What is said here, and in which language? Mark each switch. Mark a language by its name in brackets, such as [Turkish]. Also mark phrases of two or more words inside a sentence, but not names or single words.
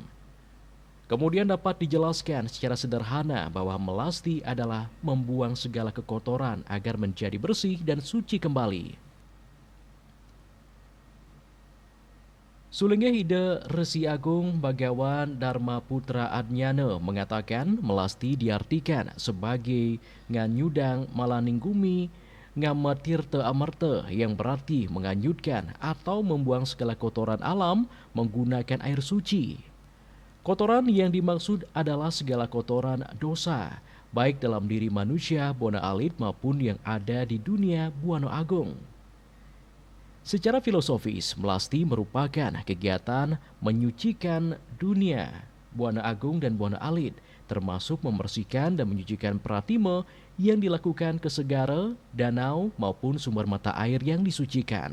[Indonesian] Kemudian dapat dijelaskan secara sederhana bahwa melasti adalah membuang segala kekotoran agar menjadi bersih dan suci kembali. Sulingge Hide Resi Agung Bagawan Dharma Putra Adnyana mengatakan melasti diartikan sebagai [Balinese] nganyudang malaninggumi ngamatirte amerte [Indonesian] yang berarti menganyutkan atau membuang segala kotoran alam menggunakan air suci. Kotoran yang dimaksud adalah segala kotoran dosa, baik dalam diri manusia Buana Alit maupun yang ada di dunia Buana Agung. Secara filosofis, melasti merupakan kegiatan menyucikan dunia Buana Agung dan Buana Alit, termasuk membersihkan dan menyucikan pratime yang dilakukan ke segara, danau maupun sumber mata air yang disucikan.